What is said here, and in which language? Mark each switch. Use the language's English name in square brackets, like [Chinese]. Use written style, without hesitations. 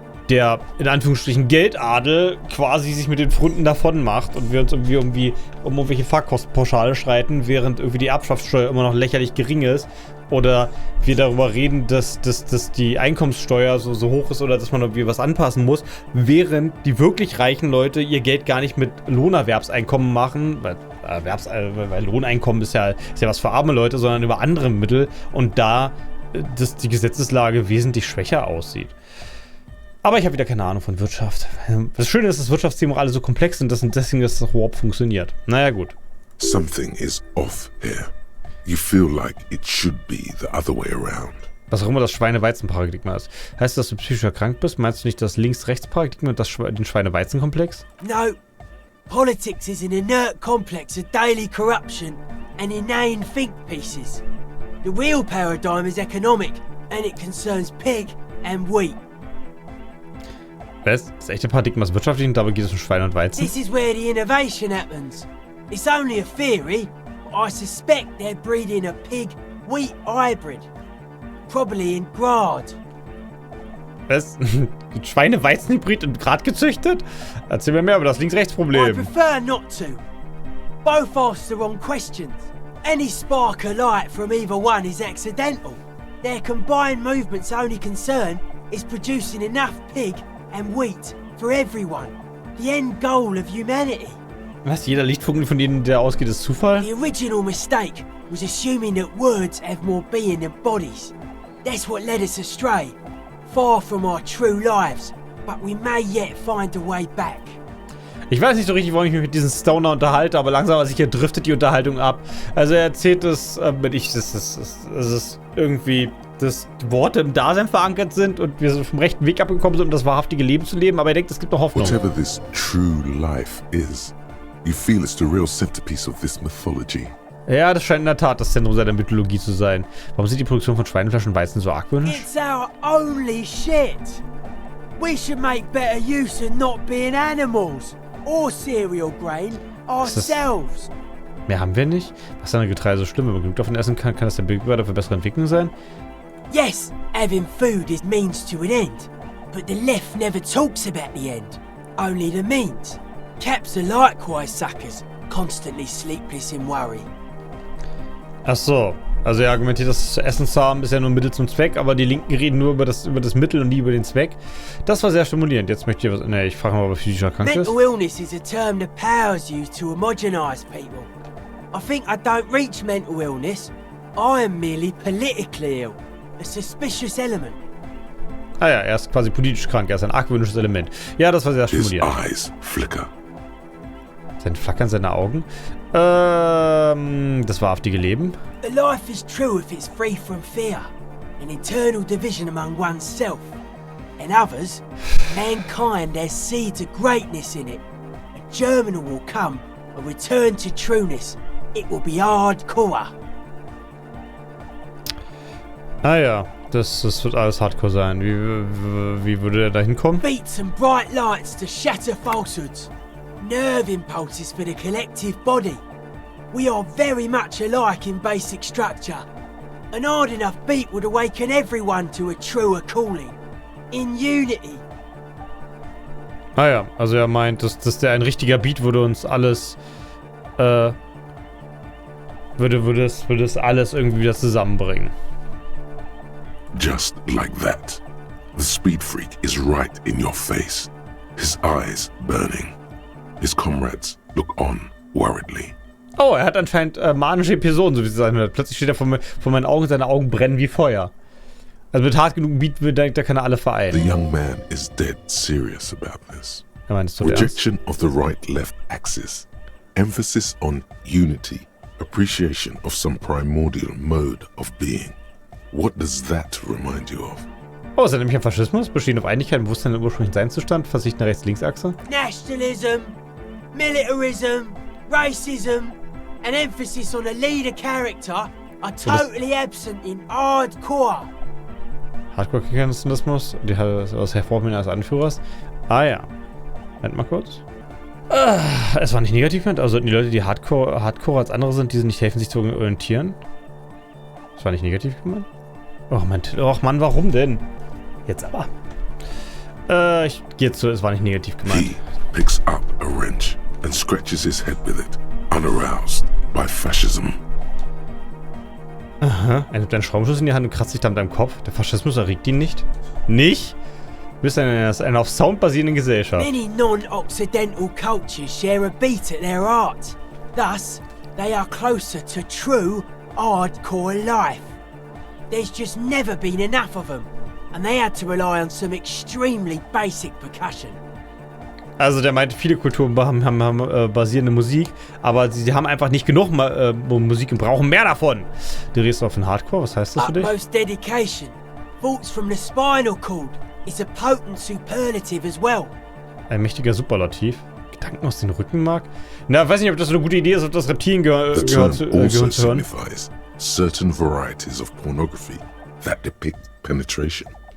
[German] der, in Anführungsstrichen, Geldadel quasi sich mit den Pfründen davon macht und wir uns irgendwie um irgendwelche Fahrkostenpauschale streiten, während irgendwie die Erbschaftssteuer immer noch lächerlich gering ist oder wir darüber reden, dass die Einkommenssteuer so hoch ist oder dass man irgendwie was anpassen muss, während die wirklich reichen Leute ihr Geld gar nicht mit Lohnerwerbseinkommen machen, weil Lohneinkommen ist ja was für arme Leute, sondern über andere Mittel und da die Gesetzeslage wesentlich schwächer aussieht. Aber ich habe wieder keine Ahnung von Wirtschaft. Das Schöne ist, dass Wirtschaftsthemen auch alle so komplex sind, dass deswegen das überhaupt funktioniert. Naja, gut. [English] Something is off here. You feel like it should be the other way around. [German] Was auch immer das Schweine-Weizen-Paradigma ist. Heißt das, dass du psychisch erkrankt bist? Meinst du nicht das Links-Rechts-Paradigma und den Schweine-Weizen-Komplex? [English] No. Politics is an inert complex of daily corruption and inane think pieces. The real paradigm is economic and it concerns pig and wheat. [German] Das echte Paradigma ist wirtschaftlich und dabei geht es um Schweine und Weizen. [English] This is where the innovation happens. It's only a theory, but I suspect they're breeding a pig-wheat hybrid. Probably in Grad. [German] Was? Schweine-Weizen-Hybrid in Grad gezüchtet? Erzähl mir mehr über das [English] I [German] Links-Rechts-Problem. [English] prefer not to. Both ask the wrong questions. Any spark of light from either one is accidental. Their combined movement's only concern is producing enough pig and wheat for everyone. The end goal of humanity. [German] Was? Jeder Lichtfunken, von denen der ausgeht, ist Zufall? [English] The original mistake was assuming that words have more being than bodies. That's what led us astray. Far from our true lives. But we may yet find a way back. [German] Ich weiß nicht so richtig, warum ich mich mit diesem Stoner unterhalte, aber langsam sicher driftet die Unterhaltung ab. Also er erzählt es, es ist irgendwie, dass Worte im Dasein verankert sind und wir vom rechten Weg abgekommen sind, um das wahrhaftige Leben zu leben, aber er denkt, es gibt noch Hoffnung. [English] Whatever this true life is, you feel it's the real centerpiece of this mythology. [German] Ja, das scheint in der Tat das Zentrum seiner Mythologie zu sein. Warum sind die Produktion von Schweinefleisch und Weizen so argwöhnisch? [English] It's our only shit. We should make better use of not being animals or cereal grain ourselves. [German] Mehr haben wir nicht? Was ist an der Getreide so schlimm? Wenn man genug davon essen kann, kann das der Bildbürger für bessere Entwicklung sein? [English] Yes, having food is means to an end, but the left never talks about the end, only the means. Caps are likewise suckers, constantly sleepless in worry. [German] Ach so. Also er argumentiert, dass zu essen zu haben ist ja nur Mittel zum Zweck, aber die Linken reden nur über das Mittel und nie über den Zweck. Das war sehr stimulierend. Jetzt möchte ich was... Ne, ich frage mal, ob er physisch erkrankt ist. [English] Mental illness is a term the powers use to homogenize people. I think I don't reach mental illness. I am merely politically ill. A suspicious element. [German] Ah ja, er ist quasi politisch krank. Er ist ein argwöhnisches Element. Ja, das war sehr [English] His [German] stimulierend. [English] eyes flicker. [German] Sein Flackern seiner Augen. Das wahrhaftige Leben. [English] A life is true if it's free from fear, an internal division among oneself and others. Mankind has seeds of greatness in it. A germinal will come, a return to trueness. It will be hardcore. [German] Ah ja, das wird alles Hardcore sein. Wie würde er da hinkommen? [English] Beats and bright lights to shatter falsehoods. Nerve impulses for the collective body. We are very much alike in basic structure. An hard enough beat would awaken everyone to a truer calling. In unity. [German] Ah ja, also er meint, dass ein richtiger Beat würde uns alles würde es alles irgendwie wieder zusammenbringen. [English] Just like that. The speed freak is right in your face. His eyes burning. His comrades look on worriedly. [German] Oh, er hat anscheinend manische Episoden, so wie es sein wird. Plötzlich steht er vor meinen Augen, seine Augen brennen wie Feuer. Also mit hart genug Beat, da kann er alle vereinen. [English] The young man is dead serious about this. [German] Er meint es so [English] Rejection of the right-left axis. Emphasis on unity. Appreciation of some primordial mode of being. What does that remind you of? [German] Oh, ist er nämlich ein Faschismus? Bestehend auf Einigkeit und Bewusstsein im ursprünglichen Seinszustand? Verzichten der Rechts-Links-Achse? [English] Nationalism, militarism, racism, and emphasis on a leader character are totally absent in hardcore. [German] Hardcore-Nationalismus? Das Hervorheben eines Anführers? Ah ja. Moment mal kurz. Es war nicht negativ gemeint, also die Leute, die Hardcore als andere sind, die nicht helfen, sich zu orientieren. Das war nicht negativ gemeint. Och Mann, warum denn? Jetzt aber. Ich gehe zu, es war nicht negativ gemeint. [English] He picks up a wrench and scratches his head with it, unaroused by fascism. [German] Aha. Er nimmt einen Schraubenschlüssel in die Hand und kratzt sich dann mit deinem Kopf. Der Faschismus erregt ihn nicht. Nicht? Du bist eine auf Sound basierende Gesellschaft. [English] Many non-Occidental cultures share a beat at their art. Thus, they are closer to true hardcore life. There's just never been enough of them, and they had to rely on some extremely basic percussion. [German] Also der meinte, viele Kulturen haben basierende Musik, aber sie haben einfach nicht genug Musik und brauchen mehr davon. Du redest auf den Hardcore, was heißt das für dich? [English] Utmost dedication. Thoughts from the spinal cord is a potent superlative as well. [German] Ein mächtiger Superlativ. Gedanken aus dem Rückenmark? Na, weiß nicht, ob das eine gute Idee ist, ob das Reptilien gehört zu hören. [English] Certain varieties of pornography that depict penetration.